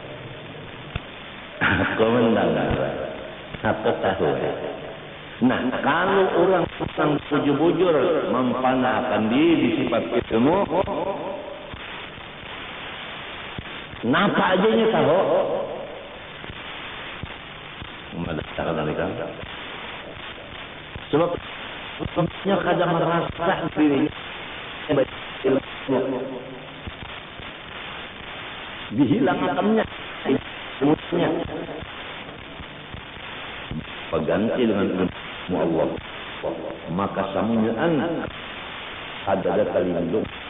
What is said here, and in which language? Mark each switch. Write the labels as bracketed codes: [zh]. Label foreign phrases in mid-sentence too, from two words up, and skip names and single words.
[id] Aku mendengar. Aku tahu. [bjn] Nah, kalau orang bujur-bujur mempanahkan diri di sifat ilmu, napa ajanya tahu? Memadahkan mereka. [id] Sebab sebabnya kadang merasa dirinya ilmu. Dihilangkannya ilmunya. Pengganti dengan ilmu Allah, maka samyaan ada kalindung.